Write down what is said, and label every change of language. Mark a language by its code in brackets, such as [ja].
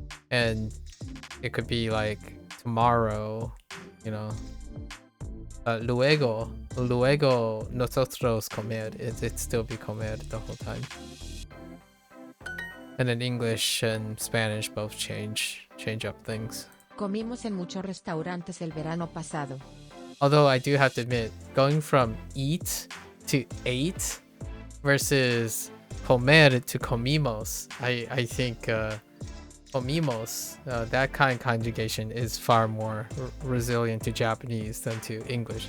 [en] And it could be like tomorrow, you know, [es] luego nosotros comer. [en] It'd still be comer the whole time. And then English and Spanish both change up things. [es] Comimos en muchos restaurantes el verano pasado. [en] Although I do have to admit, going from eat to ate versus comer to comimos. I think comimos, that kind of conjugation is far more resilient to Japanese than to English.